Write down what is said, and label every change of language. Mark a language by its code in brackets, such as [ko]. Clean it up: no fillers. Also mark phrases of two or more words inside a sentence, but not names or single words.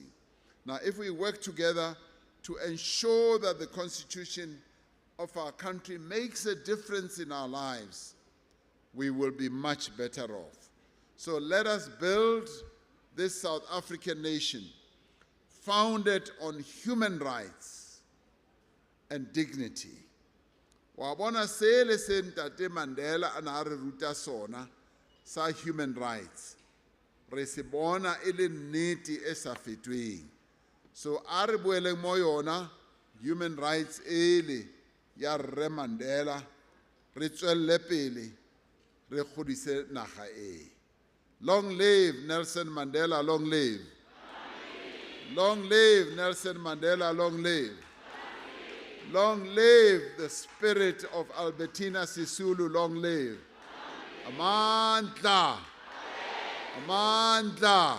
[en] Now, if we work together to ensure that the Constitution of our country makes a difference in our lives, we will be much better off. So let us build this South African nation founded on human rights and dignity. [tn] Wa bona se le se Ntate Mandela a na re ruta sona sa [en] human rights, [tn] re se bona e le nnete e sa fetweng. So a re boeleng mo yona [en] human rights [tn] ele ya Rre Mandela, re tswelle pele re godise naga e. [en] Long live Nelson Mandela, long live. Long live Nelson Mandela, long live. Long live the spirit of Albertina Sisulu, long live. [zu] Amandla. Amandla.